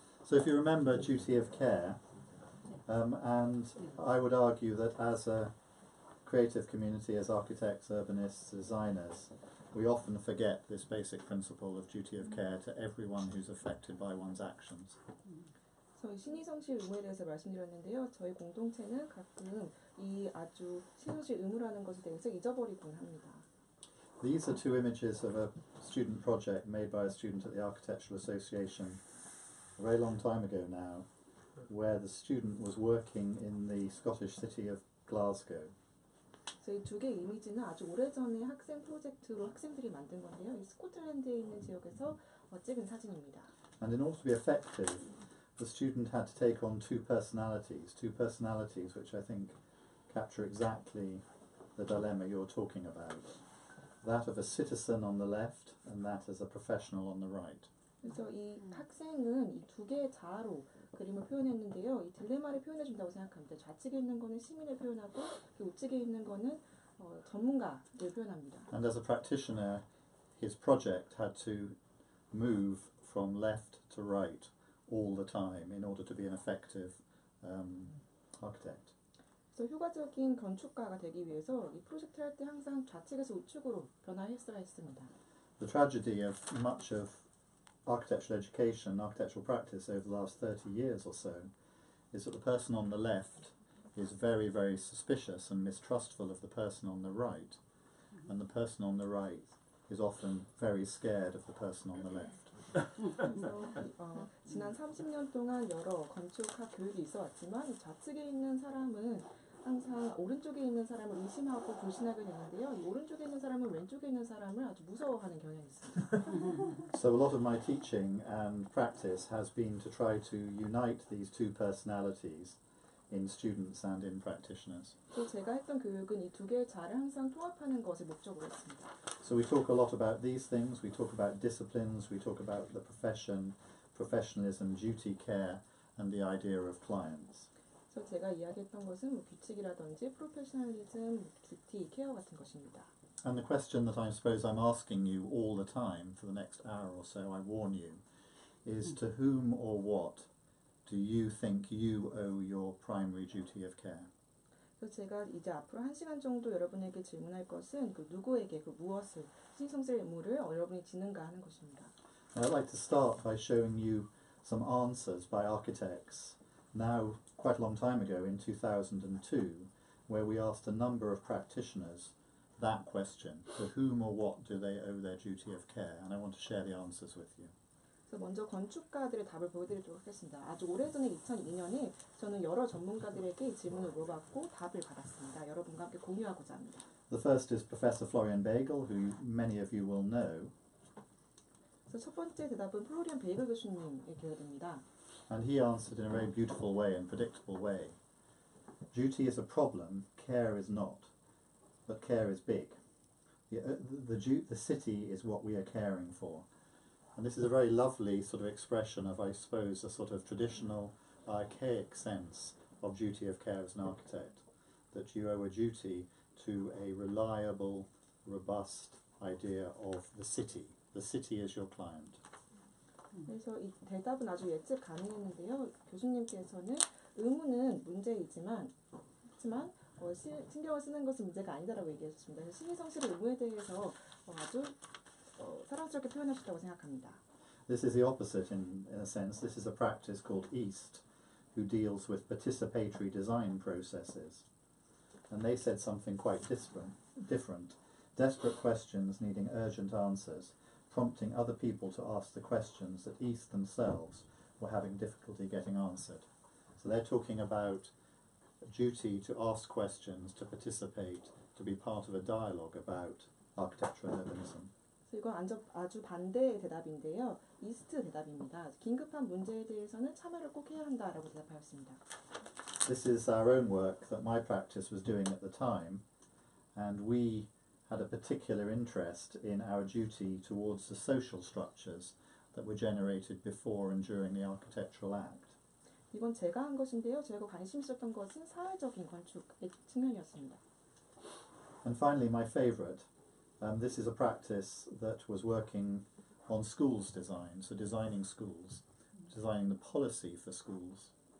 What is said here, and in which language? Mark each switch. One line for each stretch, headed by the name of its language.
English: So if you remember duty of care, and I would argue that as a creative community, as architects, urbanists, designers, we often forget this basic principle of duty of care to everyone who's affected by one's actions.
Korean: 저희 신의성실 의무에 대해서 말씀드렸는데요. 저희 공동체는 가끔 이 아주 신의성실 의무라는 것에 대해서 잊어버리곤 합니다.
English: These are two images of a student project made by a student at the Architectural Association a very long time ago now, where the student was working in the Scottish city of Glasgow.
Korean: 저희 두 개의 이미지는 아주 오래전에 학생 프로젝트로 학생들이 만든 건데요. 이 스코틀랜드에 있는 지역에서 찍은 사진입니다.
English: And in order to be effective, the student had to take on two personalities which I think capture exactly the dilemma you're talking about. That of a citizen on the left and that as a professional on the right.
Korean: 그래서 이 학생은 이 두 개의 자아로 그림을 표현했는데요. 이 딜레마를 표현해준다고 생각합니다. 좌측에 있는 거는 시민을 표현하고 우측에 있는 거는 전문가를 표현합니다.
English: And as a practitioner, his project had to move from left to right all the time in order to be an effective architect.
Korean: 그래서 효과적인 건축가가 되기 위해서 이 프로젝트 할 때 항상 좌측에서 우측으로 변화했어야 했습니다.
English: The tragedy of much of architectural education, architectural practice over the last 30 years or so is that the person on the left is very, very suspicious and mistrustful of the person on the right, and the person on the right is often very scared of the person on the left.
Korean: 그래서 지난 30년 동안 여러 건축학 교육이 있어 왔지만 좌측에 있는 사람은 항상 오른쪽에 있는 사람을 의심하고 불신하게 되는데요. 이 오른쪽에 있는 사람은 왼쪽에 있는 사람을 아주 무서워하는 경향이 있습니다.
English: So a lot of my teaching and practice has been to try to unite these two personalities in students and in practitioners.
Korean: 또 제가 했던 교육은 이 두 개의 자를 항상 통합하는 것을 목적으로 했습니다.
English: So we talk a lot about these things, we talk about disciplines, we talk about the profession, professionalism, duty, care, and the idea of clients.
Korean: 그래서 제가 이야기했던 것은 뭐 규칙이라든지 프로페셔널리즘, 듀티, 케어 같은 것입니다.
English: And the question that I suppose I'm asking you all the time for the next hour or so, I warn you, is to whom or what do you think you owe your primary duty of care?
Korean: 그래서 제가 이제 앞으로 1시간 정도 여러분에게 질문할 것은 그 누구에게 그 무엇을 신성스의 의무를 여러분이 지는가 하는 것입니다.
English: I'd like to start by showing you some answers by architects now quite a long time ago in 2002 where we asked a number of practitioners that question, to whom or what do they owe their duty of care? And I want to share the answers with you.
Korean: 그래서 먼저 건축가들의 답을 보여드리도록 하겠습니다. 아주 오래전에 2002년에 저는 여러 전문가들에게 이 질문을 물어봤고 답을 받았습니다. 여러분과 함께 공유하고자 합니다.
English: The first is Professor Florian Bagel, who many of you will know.
Korean: 그래서 첫 번째 대답은 플로리안 베이글 교수님의 기여됩니다.
English: And he answered in a very beautiful way and predictable way. Duty is a problem, care is not, but care is big. The city is what we are caring for. And this is a very lovely sort of expression of, I suppose, a sort of traditional, archaic sense of duty of care as an architect, that you owe a duty to a reliable, robust idea of the city. The city is your client.
Korean: 그래서 이 대답은 아주 예측 가능했는데요. 교수님께서는 의무는 문제이지만 신경을 쓰는 것은 문제가 아니다라고 얘기하셨습니다. 그래서 시민성실의 의무에 대해서 아주 사랑스럽게 표현하셨다고 생각합니다.
English: This is the opposite in a sense. This is a practice called EAST, who deals with participatory design processes. And they said something quite different. Desperate questions needing urgent answers, prompting other people to ask the questions that EAST themselves were having difficulty getting answered. So they're talking about a duty to ask questions, to participate, to be part of a dialogue about architecture and urbanism.
Korean: 이건 아주 반대의 대답인데요. 이스트 대답입니다. 긴급한 문제에 대해서는 참여를 꼭 해야 한다라고 대답하였습니다.
English: This is our own work that my practice was doing at the time, and we had a particular interest in our duty towards the social structures that were generated before and during the architectural act.
Korean: 이건 제가 한 것인데요. 제가 관심 있었던 것은 사회적인 건축의 측면이었습니다.
English: And finally, my favourite, this is a practice that was working on schools design, so designing schools, designing the policy for schools.